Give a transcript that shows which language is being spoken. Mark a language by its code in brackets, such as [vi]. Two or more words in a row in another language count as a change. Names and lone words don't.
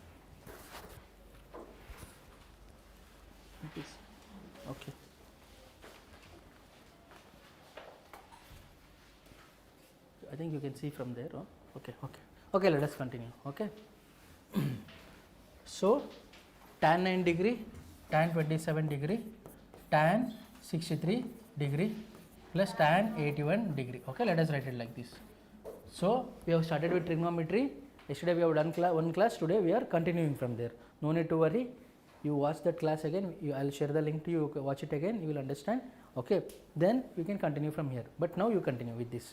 [en] Please. Okay. I think you can see from there. Oh? Okay. Okay. Okay. Let us continue. Okay. So, tan 9 degree, tan 27 degree, tan 63 degree plus tan 81 degree. Okay, let us write it like this. So, we have started with trigonometry. Yesterday we have done one class. Today we are continuing from there. No need to worry. You watch that class again. I will share the link to you. Watch it again. You will understand. Okay. Then you can continue from here. But now you continue with this.